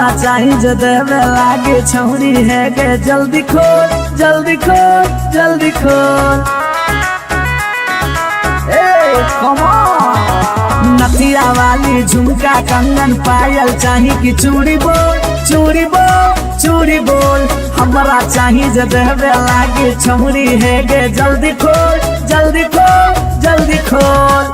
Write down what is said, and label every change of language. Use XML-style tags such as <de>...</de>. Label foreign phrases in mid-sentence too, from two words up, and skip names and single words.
<anp>चाही जो देवे लागे छौरी है गे जल्दी खोल जल्दी खोल जल्दी खोल ए</anp> <en>कम ऑन</en> <anp>नथिया वाली झुमका कंगन पायल चाही कि चूड़ी बोल चूड़ी बोल चूड़ी बोल हमरा चाही जे देहबे लागे छौरी है गे जल्दी खोल जल्दी खोल जल्दी खोल।</anp>